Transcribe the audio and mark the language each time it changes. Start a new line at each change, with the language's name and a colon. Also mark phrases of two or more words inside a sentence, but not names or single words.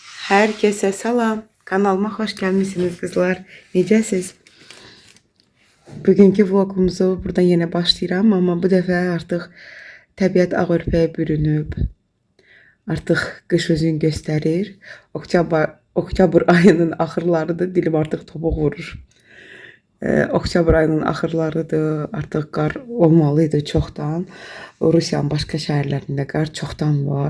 Turkish: Herkese salam. Kanalıma hoş gelmişsiniz kızlar.
Azerbaijani: Necəsiz? Bugünkü vlogumuzu buradan yine başlayıram ama bu dəfə artıq təbiət ağ örpəyə bürünüb. Artıq qış özünü göstərir. Oktyabr ayının axırlarıdır. Dilim artıq topuq vurur. Oktyabr ayının axırlarıdır. Artıq qar olmalıydı çoxdan. Rusiyanın başqa şəhərlərində qar çoxdan var.